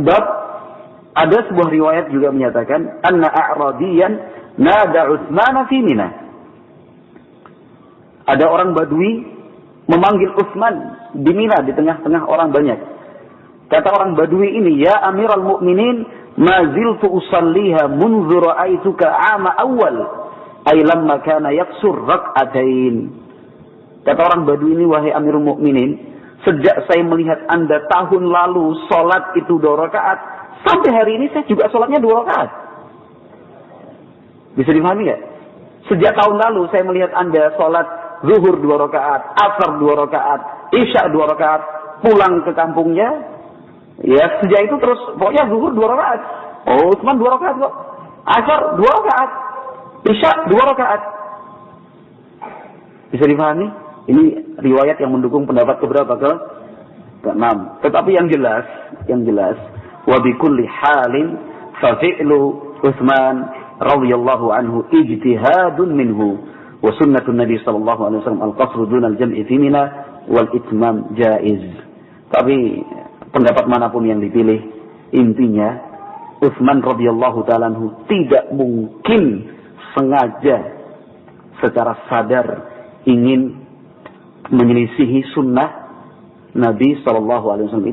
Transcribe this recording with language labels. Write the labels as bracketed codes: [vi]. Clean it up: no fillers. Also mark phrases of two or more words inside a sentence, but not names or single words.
[id] Sebab ada sebuah riwayat juga menyatakan [ar] أن أعرابيا نادى عثمان في منى. [id] Ada orang Badui memanggil Utsman di Mina di tengah-tengah orang banyak. Kata orang Badui ini, [ar] "يا أمير المؤمنين, ما زلت أصليها منذ رأيتك عام أول، أي لما كان يقصر ركعتين." [id] Kata orang Badui ini, "Wahai [ar] أمير المؤمنين, [id] sejak saya melihat Anda tahun lalu salat itu 2 rakaat, sampai hari ini saya juga salatnya 2 rakaat." Bisa dipahami enggak? Sejak tahun lalu saya melihat Anda salat zuhur 2 rakaat, asar 2 rakaat, isya 2 rakaat, pulang ke kampungnya. Ya, sejak itu terus pokoknya zuhur 2 rakaat. Oh, cuma 2 rakaat kok. Asar 2 rakaat. Isya 2 rakaat. Bisa dipahami? Ini riwayat yang mendukung pendapat keberapa? Ke-6. Tetapi yang jelas [ar] وبكل حال ففعل عثمان رضي الله عنه اجتهاد منه وسنة النبي صلى الله عليه وسلم القصر دون الجمع في منى والإتمام جائز. [id] Tapi pendapat manapun yang dipilih, intinya Utsman [ar] رضي الله تعالى عنه [id] tidak mungkin sengaja secara sadar ingin menyelisihi sunnah Nabi [ar] صلى الله عليه وسلم.